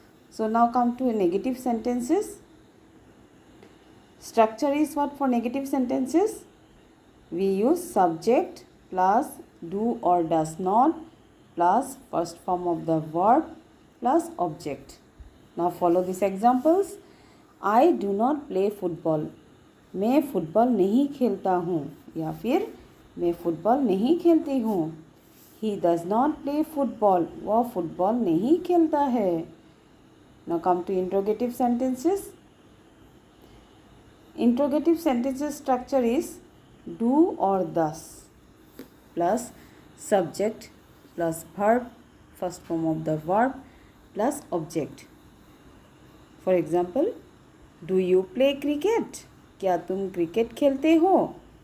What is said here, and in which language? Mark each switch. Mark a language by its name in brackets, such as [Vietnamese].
[English] So now come to negative sentences. Structure is what for negative sentences? We use subject plus do or does not plus first form of the verb plus object. Now follow these examples. I do not play football. [Hindi] मैं football नहीं खेलता हूँ या फिर मैं football नहीं खेलती हूँ. [English] He does not play football. [Hindi] वह फुटबॉल नहीं खेलता है. [English] Now come to interrogative sentences. Interrogative sentences structure is do or thus plus subject plus verb, first form of the verb plus object. For example, do you play cricket? [Hindi] क्या तुम cricket खेलते हो?